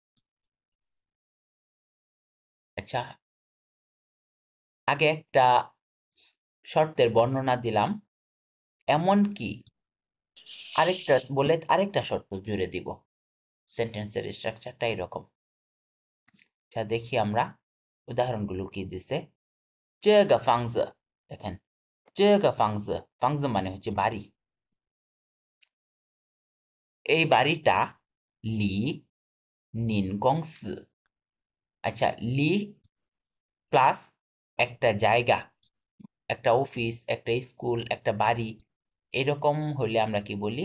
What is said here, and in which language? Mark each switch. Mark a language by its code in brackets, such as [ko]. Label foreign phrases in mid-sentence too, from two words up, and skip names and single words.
[bn] আচ্ছা, আগে একটা শর্তের বর্ণনা দিলাম, এমন কি আরেকটা বলে আরেকটা শর্ত জুড়ে দিব। সেন্টেন্সের স্ট্রাকচারটা এরকম। আচ্ছা, দেখি আমরা উদাহরণগুলো কি দিছে। [zh] 这个房子, [bn] দেখেন, [zh] 这个房子, [bn] 房子 মানে হচ্ছে বাড়ি। এই বাড়িটা [zh] 离你公司. [bn] আচ্ছা, লি প্লাস একটা জায়গা, একটা অফিস, একটা স্কুল, একটা বাড়ি, এরকম হইলে আমরা কি বলি?